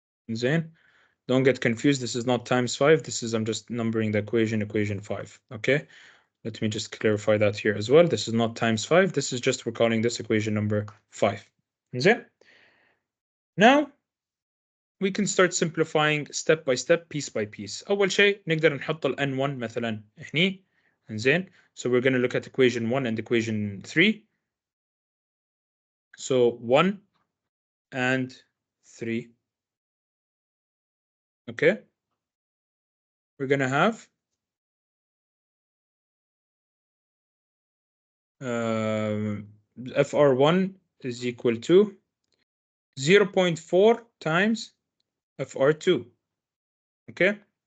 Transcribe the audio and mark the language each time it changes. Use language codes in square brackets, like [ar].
[ar] زين. [en] Don't get confused. This is not times 5. This is, I'm just numbering the equation 5. Okay. Let me just clarify that here as well. This is not times 5. This is just, we're calling this equation number 5. [ar] زين. [en] Now, we can start simplifying step by step, piece by piece. [ar] أول شيء نقدر نحط ال N1 مثلا هني. زين. [en] So we're going to look at equation 1 and equation 3. So 1 and 3. Okay. We're going to have FR1 is equal to 0.4 times FR2. Okay.